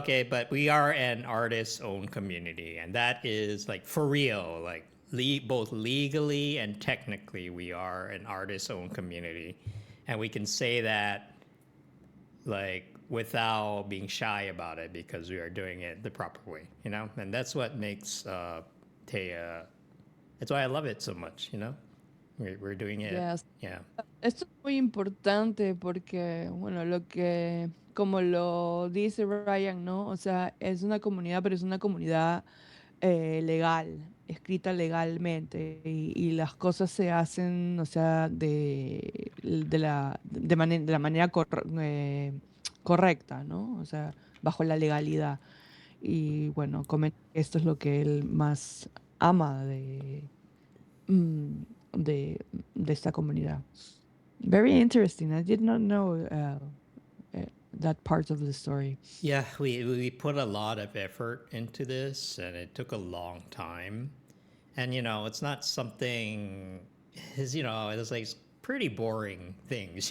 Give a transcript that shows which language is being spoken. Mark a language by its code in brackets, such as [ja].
[en] okay, but we are an artist-owned community, and that is like for real, like both legally and technically, we are an artist-owned community, and we can say that like without being shy about it because we are doing it the proper way, you know, and that's what makes Taya. That's why I love it so much, you know. We're doing it, Yes. yeah. [es] Esto es muy importante porque, bueno, como lo dice Ryan, ¿no? O sea, es una comunidad, pero es una comunidad legal, escrita legalmente, y las cosas se hacen, o sea, de la manera correcta, ¿no? O sea, bajo la legalidad. Y bueno, comenta que esto es lo que él más ama mm, de, de esta comunidad. [en] Very interesting. I did not know that part of the story. Yeah, we put a lot of effort into this, and it took a long time. And you know, it's not something. Is it's like pretty boring things.